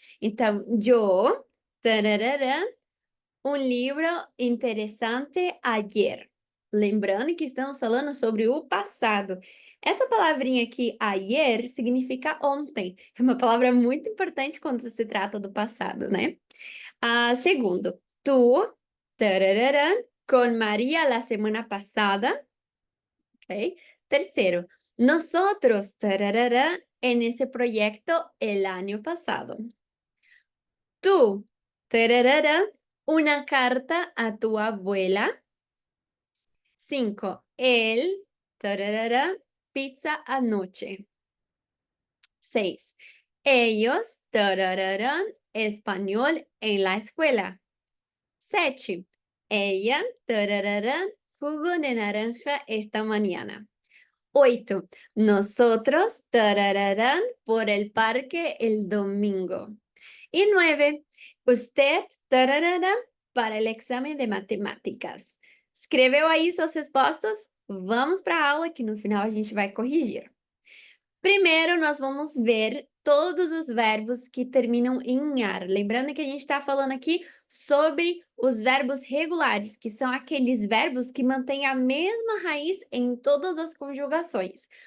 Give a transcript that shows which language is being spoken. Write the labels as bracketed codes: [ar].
[pt] Então, yo, tararara, um livro interessante ayer. Lembrando que estamos falando sobre o passado. Essa palavrinha aqui, ayer, significa ontem. É uma palavra muito importante quando se trata do passado, né? [es] Segundo, tú, tararara, con María la semana pasada. Ok. Tercero, nosotros, tararara, en ese proyecto el año pasado. Tú, tararara, una carta a tu abuela. 5, él, tararara, pizza anoche. 6, ellos, tararara, español en la escuela. 7, ella, tararara, jugo de naranja esta mañana. 8. Nosotros, tarararán, por el parque el domingo. Y 9. Usted, tararará, para el exame de matemáticas. [pt] Escreveu aí suas respostas? Vamos para a aula que no final a gente vai corrigir. Primeiro, nós vamos ver todos os verbos que terminam em ar. Lembrando que a gente está falando aqui sobre os verbos regulares, que são aqueles verbos que mantêm a mesma raiz em todas as conjugações.